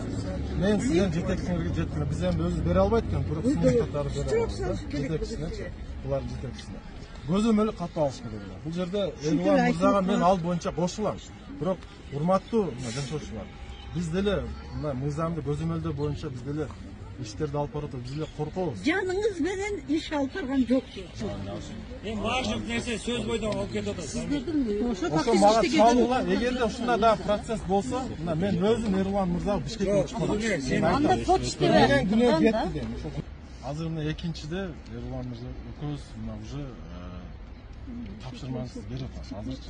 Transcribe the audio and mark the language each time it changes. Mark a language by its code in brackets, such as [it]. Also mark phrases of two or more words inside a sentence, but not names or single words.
[ky] Мен сизден жетекчиңерге жеттим. Биз эми өзүбүз бере албайт экен, бирок сунуштарды бере алабыз. Жетекчисине, булар жетекчисине. Көзөмөлү катып алыш керек. Бул жерде Эдуард мырзага мен ал боюнча кошулам. Бирок урматтуу жашоочулар, биз деле мына мыйзамды көзөмөлдөө боюнча биз деле иштерди алып баратабыз, биз деле коркобуз. Жаныңыз менен иш alып барган жоксуз. Эң башкы нерсе сөз бойдон алып кетип атат. Ошо мага чалуула, эгерде ушундай да процесс болсо, мына мен өзүм Эрлан мырзага Бишкекке чыгып барам. Анда сот иштебе. Күнөө кетти дейм. Азыр мына экинчиде Эрлан мырза экөөбүз мына уже тапшырмаңызды берип атабыз азырчы.